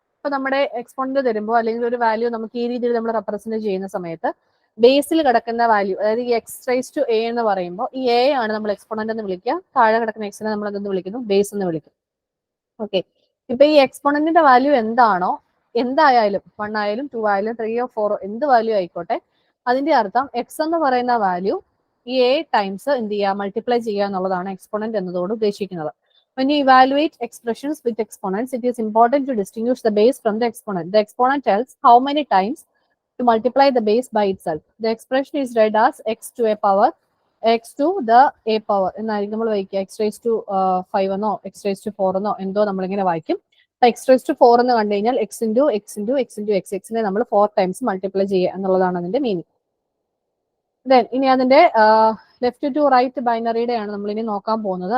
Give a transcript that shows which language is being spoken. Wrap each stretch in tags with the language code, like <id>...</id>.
<ml>അപ്പൊ നമ്മുടെ എക്സ്പോണന്റ് തരുമ്പോൾ അല്ലെങ്കിൽ ഒരു വാല്യൂ നമുക്ക് ഈ രീതിയിൽ നമ്മൾ റെപ്രസെന്റ് ചെയ്യുന്ന സമയത്ത് ബേസിൽ കിടക്കുന്ന വാല്യൂ, അതായത് ഈ എക്സ് റൈസ് ടു എ എന്ന് പറയുമ്പോൾ ഈ എ ആണ് നമ്മൾ എക്സ്പോണന്റ് എന്ന് വിളിക്കുക, താഴെ കിടക്കുന്ന എക്സിനെ നമ്മൾ എന്തെന്ന് വിളിക്കുന്നു, ബേസ് എന്ന് വിളിക്കും. ഓക്കെ, ഇപ്പൊ ഈ എക്സ്പോണന്റിന്റെ വാല്യൂ എന്താണോ, എന്തായാലും 1 ആയാലും 2 ആയാലും 3 4 എന്ത് വാല്യൂ ആയിക്കോട്ടെ, അതിന്റെ അർത്ഥം എക്സ് എന്ന് പറയുന്ന വാല്യൂ ഈ എ ടൈംസ് എന്ത് ചെയ്യുക, മൾട്ടിപ്ലൈ ചെയ്യുക എന്നുള്ളതാണ് എക്സ്പോണന്റ് എന്നതോട് ഉദ്ദേശിക്കുന്നത്.</ml> <en>When you evaluate expressions with exponents, it is important to distinguish the base from the exponent. The exponent tells how many times to multiply the base by itself. The expression is read as x to a power, x to the a power</en> <ml>എന്നായിരിക്കും നമ്മൾ വായിക്കുക. X raise to 5 എന്നോ X raise to 4 എന്നോ എന്തോ നമ്മളിങ്ങനെ വായിക്കും. X raise to 4 എന്ന് കണ്ടു കഴിഞ്ഞാൽ X into X into X into X, എക്സിനെ നമ്മൾ 4 ടൈംസ് മൾട്ടിപ്ലൈ ചെയ്യുക എന്നുള്ളതാണ് അതിന്റെ മീനിങ്. ദെൻ ഇനി അതിന്റെ ലെഫ്റ്റ് ടു റൈറ്റ് ബൈനറിയുടെയാണ് നമ്മൾ ഇനി നോക്കാൻ പോകുന്നത്.</ml>